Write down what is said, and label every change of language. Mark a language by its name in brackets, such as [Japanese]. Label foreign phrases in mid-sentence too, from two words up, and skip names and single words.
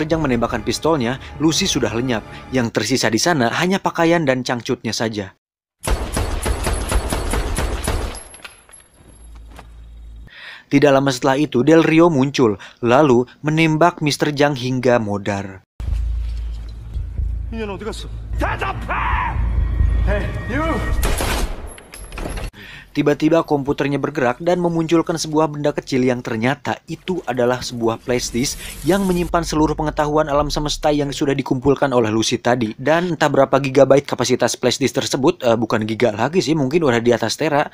[Indonesian] Zhang menembakkan pistolnya, Lucy sudah lenyap. Yang tersisa di sana hanya pakaian dan cangcutnya saja. Tidak lama setelah itu, Del Rio muncul, lalu menembak Mr. Zhang hingga modar. [Korean] 인연 어디 갔어? 대답해! [Indonesian] Tiba-tiba komputernya bergerak dan memunculkan sebuah benda kecil yang ternyata itu adalah sebuah flashdisk yang menyimpan seluruh pengetahuan alam semesta yang sudah dikumpulkan oleh Lucy tadi. Dan entah berapa gigabyte kapasitas flashdisk tersebut, bukan giga lagi sih, mungkin udah di atas tera.